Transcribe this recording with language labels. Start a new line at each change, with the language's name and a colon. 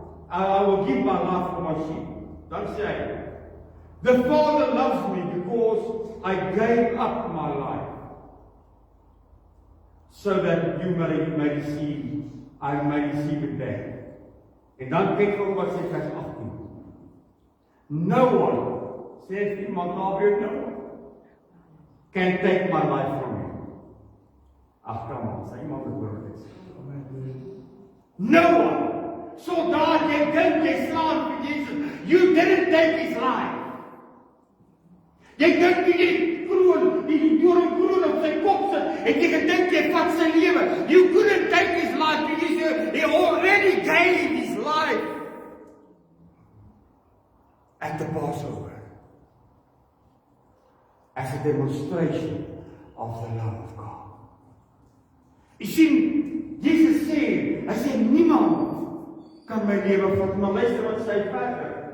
English: I will give my life for my sheep.
Afrikaans: Dan sê hy,
English: the Father loves me because I gave up my life, so that you may receive, I may receive it back.
Afrikaans: En dan kyk gou wat sê vers 18.
English: No one, says
Afrikaans: iemand naby jou,
English: no one can take my life from you.
Afrikaans: Ag, kom aan, sê iemand het hoor dit.
English: No one.
Afrikaans: So daar jy dink jy slaan vir Jesus.
English: You didn't take his life.
Afrikaans: Jy dink jy die doringkroon op sy kop sit, en jy gedink jy vat sy lewe.
English: You couldn't take his life because he already gave his life. At the Passover, as a demonstration of the love of God.
Afrikaans: Jy sien, Jesus sê, hy sê, niemand kan my lewe vat, maar luister wat sê verder.